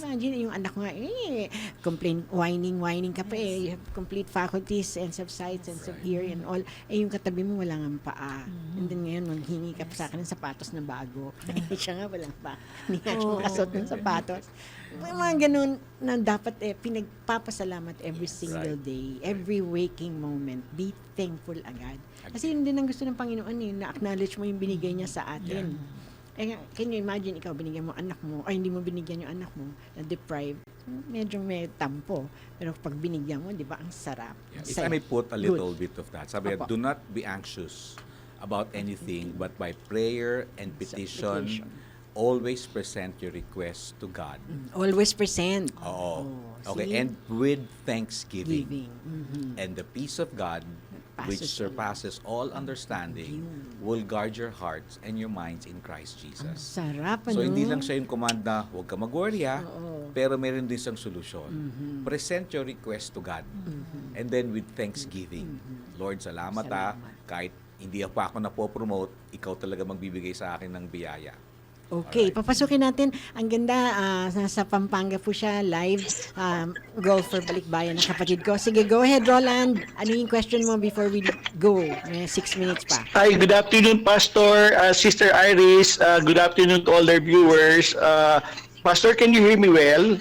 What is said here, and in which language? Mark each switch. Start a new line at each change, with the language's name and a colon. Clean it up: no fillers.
English: Imagine
Filipino: yung anak nga,
English: complain, whining
Filipino: ka pa
English: you have complete faculties, sense of sight, sense of hearing and all.
Filipino: Yung katabi mo walang ang paa. And then ngayon, manghingi ka pa sa akin ng sapatos na bago. Siya nga walang pa. Hindi nga siya makasuot ng sapatos. May mga ganun na dapat pinagpapasalamat
English: every single day, every waking moment. Be thankful
Filipino: agad. Kasi yun din ang gusto ng Panginoon, na-acknowledge mo yung binigay niya sa atin. Can you imagine, ikaw binigyan mo anak mo, ay hindi mo binigyan yung anak mo, na deprived, medyo may tampo. Pero pag binigyan mo, di ba, ang sarap.
English: If I may put a little bit of that, sabi
Filipino: Opo.
English: do not be anxious about anything, but by prayer and petition, always present your requests to God. Always present.
Filipino: Oo. Okay,
English: see? and with thanksgiving. Giving. And the peace of God, which surpasses all understanding, will guard your hearts and your minds in Christ Jesus.
Filipino: Sarap, So, hindi lang siya yung command na huwag ka mag-worry Oo. pero meron din siyang solusyon.
English: Present your request to God. And then with thanksgiving.
Filipino: Lord, salamat. Kahit hindi pa ako napopromote, ikaw talaga magbibigay sa akin ng biyaya. Okay, papasukin natin. Ang ganda, nasa Pampanga po siya, live golfer balikbayan ng kapatid ko.
English: Sige, go ahead, Roland.
Filipino: Ano yung
English: question mo before we go?
Filipino: May 6 minutes pa.
English: Hi, good afternoon, Pastor, Sister Iris. Good afternoon to all their viewers. Pastor, can you hear me well?